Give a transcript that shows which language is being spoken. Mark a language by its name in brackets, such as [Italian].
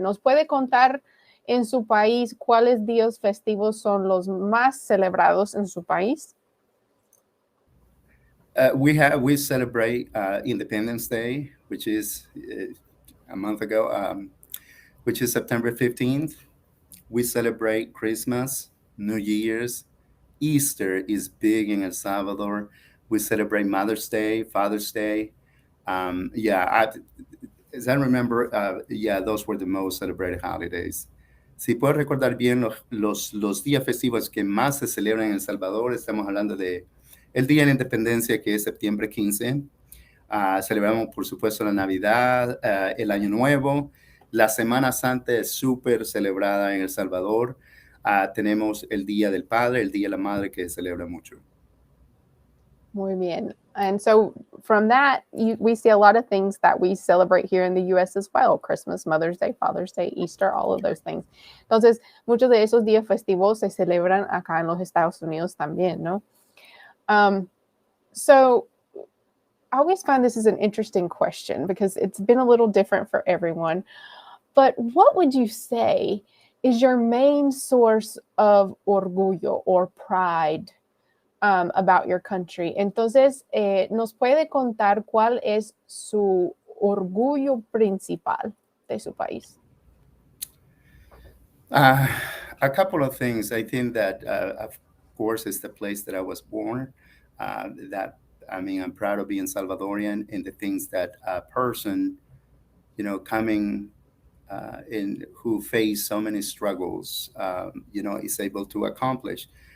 [Spanish] ¿Nos puede contar en su país cuáles días festivos son los más celebrados en su país? [English] We celebrate Independence Day, which is a month ago, which is September 15th. We celebrate Christmas, New Year's, Easter is big in El Salvador. We celebrate Mother's Day, Father's Day. Yeah, as I remember, yeah, those were the most celebrated holidays. [Spanish] Si puedo recordar bien los días festivos que más se celebran en El Salvador, estamos hablando de el Día de la Independencia, que es septiembre 15. Celebramos, por supuesto, la Navidad, el Año Nuevo. La Semana Santa es súper celebrada en El Salvador. Tenemos el Día del Padre, el Día de la Madre, que se celebra mucho. Muy bien. [English] And so from that, we see a lot of things that we celebrate here in the U.S. as well. Christmas, Mother's Day, Father's Day, Easter, all of those things. [Spanish] Entonces, muchos de esos días festivos se celebran acá en los Estados Unidos también, ¿no? [English] So I always find this is an interesting question because it's been a little different for everyone. But what would you say is your main source of orgullo or pride about your country? [Spanish] Entonces, ¿nos puede contar cuál es su orgullo principal de su país? [English] A couple of things. I think that, of course, it's the place that I was born. That I mean, I'm proud of being Salvadorian and the things that a person, coming in who face so many struggles, is able to accomplish.